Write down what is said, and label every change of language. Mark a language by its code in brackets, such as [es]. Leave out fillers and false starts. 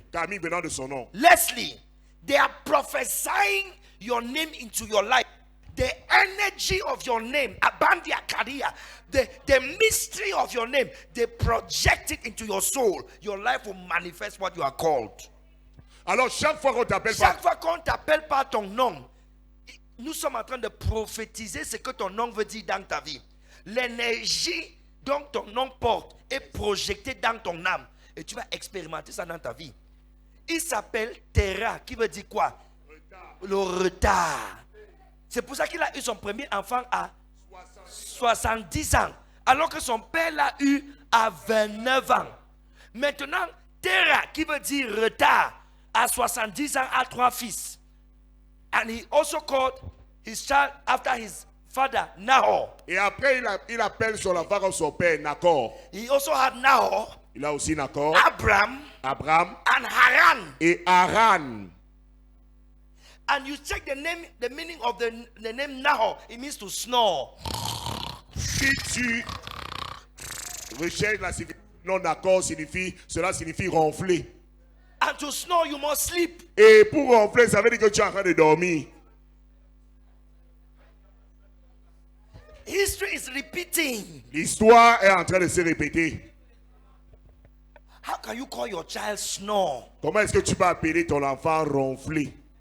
[fr] Camille venant de son nom. [en] Leslie, they are prophesying your name into your life. The energy of your name, Abandia Karia, the mystery of your name, they project it into your soul. Your life will manifest what you are called. [fr] Alors chaque fois qu'on t'appelle Chaque par fois qu'on t'appelle par ton nom, nous sommes en train de prophétiser ce que ton nom veut dire dans ta vie. L'énergie dont ton nom porte est projetée dans ton âme. Et tu vas expérimenter ça dans ta vie. Il s'appelle Terra, qui veut dire quoi? Le retard. C'est pour ça qu'il a eu son premier enfant à 70 ans. Alors que son père l'a eu à 29 ans. Maintenant, Terra, qui veut dire retard, à 70 ans, a 3 fils. [en] And he also called his child after his father, Nahor. [fr] Et après, il appelle son enfant comme son père, Nacor. [en] He also had Nahor, [fr] Il a aussi Nacor, [en] Abraham, [fr] Abraham [en] and Haran. [fr] et Haran. [en] And you check the name, the meaning of the name Nahor. It means to snore. [fr] Si tu recherches la signification, non Nacor cela signifie ronfler. [en] And to snore, you must sleep. [fr] Et pour ronfler, ça veut dire que tu es en train de dormir. [en] History is repeating. [fr] L'histoire est en train de se répéter. [en] How can you call your child snore? [fr] Comment est-ce que tu peux appeler ton enfant ronfler?